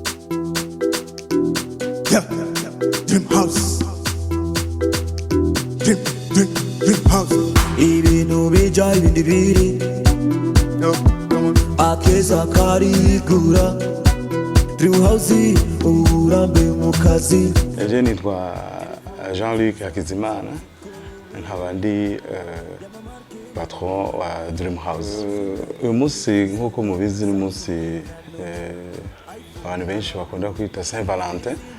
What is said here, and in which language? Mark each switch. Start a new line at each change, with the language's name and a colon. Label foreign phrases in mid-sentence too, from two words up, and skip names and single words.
English: Yeah, Dream House. Dream House.
Rundi: Ibintu bija ibindi biri.
English: No, come on.
Rundi: Akeza karigura. Dream House urambe mu kazi. Je nitwa Jean-Luc Hakizimana. Nkaba ndi patron wa Dream House. Uyu munsi nk'uko mubizi ni umunsi abantu benshi bakunda kwita Saint Valentin.